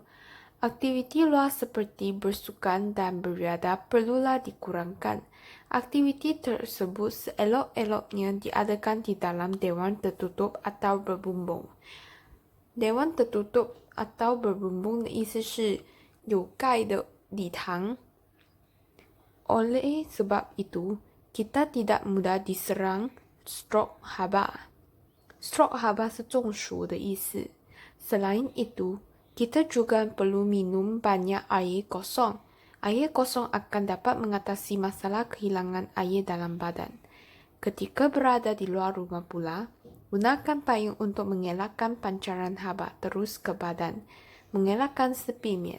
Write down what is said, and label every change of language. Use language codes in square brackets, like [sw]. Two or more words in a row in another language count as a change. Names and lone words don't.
[ms] Aktiviti luar seperti bersukan dan beriadah perlulah dikurangkan. Aktiviti tersebut seelok-eloknya diadakan di dalam dewan tertutup atau berbumbung. Dewan tertutup atau berbumbung [zh] 的意思是有盖的礼堂. [ms] Oleh sebab itu, kita tidak mudah diserang stroke haba. Stroke haba [zh] 是中暑的意思. [ms] Selain itu, kita juga perlu minum banyak air kosong. Air kosong akan dapat mengatasi masalah kehilangan air dalam badan. Ketika berada di luar rumah pula, gunakan payung untuk mengelakkan pancaran haba terus ke badan, mengelakkan sepimian.